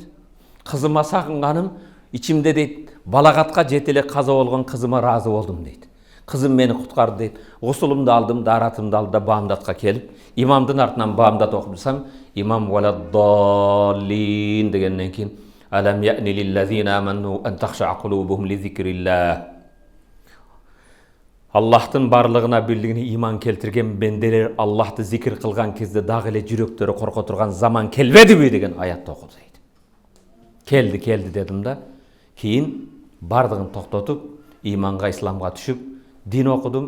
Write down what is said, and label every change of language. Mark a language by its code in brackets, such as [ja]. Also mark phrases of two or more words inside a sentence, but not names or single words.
[ky] Кызыма сагынганым ичимде дейт, балагатка жете эле каза болгон кызыма ыраазы болдум дейт. Кызым мени куткарды дейт. Гусулумду алдым, даратымды алдым да баамдатка келип, имамдын артынан баамдат окуп турсам, имам валаддаллин дегенден кийин [ar] أَلَمْ يَأْنِ لِلَّذِينَ آمَنُوا أَنْ تَخْشَعَ قُلُوبُهُمْ لِذِكْرِ اللَّهِ. [ky] Аллахтын барлыгына бирлигине иман келтирген бенделер Аллахты зикир кылган кезде дагы эле жүрөктөрү корко турган заман келбедиби деген аятты окуду дейт. Келди дедим да, кийин бардыгын токтотуп, иманга, исламга түшүп, дин окудум.